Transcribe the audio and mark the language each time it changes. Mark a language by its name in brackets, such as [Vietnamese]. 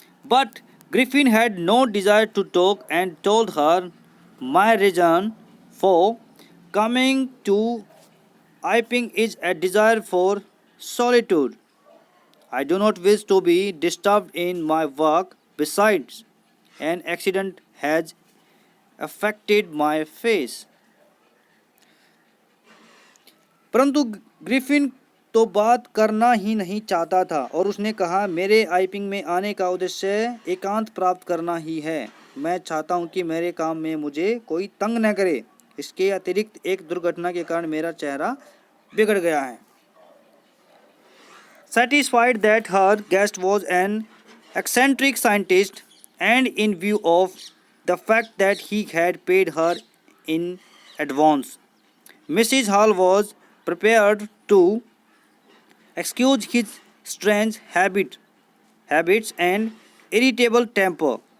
[English] But Griffin had no desire to talk and told her, "My reason for coming to Iping is a desire for solitude. I do not wish to be disturbed in my work. Besides, an accident has affected my face." [Hindi] परंतु Griffin तो बात करना ही नहीं चाहता था और उसने कहा, मेरे आइपिंग में आने का उद्देश्य एकांत प्राप्त करना ही है। मैं चाहता हूं कि मेरे काम में मुझे कोई तंग न करे। इसके अतिरिक्त एक दुर्घटना के कारण मेरा चेहरा बिगड़ गया है। [English] Satisfied that her guest was an eccentric scientist and in view of the fact that he had paid her in advance, Mrs. Hall was prepared to excuse his strange habits and irritable temper.